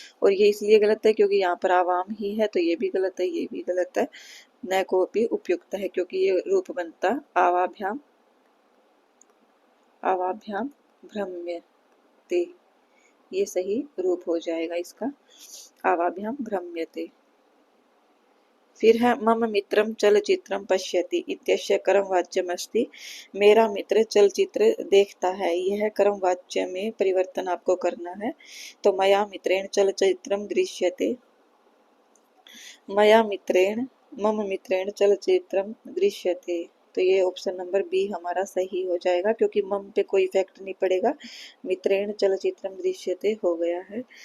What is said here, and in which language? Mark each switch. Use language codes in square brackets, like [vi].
[hi] और ये इसलिए गलत है क्योंकि यहाँ पर आवाम ही है, तो ये भी गलत है, ये भी गलत है। न को भी उपयुक्त है क्योंकि ये रूप बनता आवाभ्याम आवाभ्याम भ्रम्य ते, ये सही रूप हो जाएगा इसका, आवाभ्याम भ्रम्यते। फिर है [sa] मम मित्रम चलचित्रम पश्यति इत्यस्य कर्म वाच्यमस्ति। [hi] मेरा मित्र चलचित्र देखता है, यह कर्म वाच्य में परिवर्तन आपको करना है। [sa] तो मया मित्रेण चलचित्रम दृश्यते, मया मित्रेण मम मित्रेण चलचित्रम दृश्यते। [hi] तो ये ऑप्शन नंबर बी हमारा सही हो जाएगा क्योंकि मम पे कोई इफेक्ट नहीं पड़ेगा, मित्रेण चलचित्रम दृश्यते हो गया है।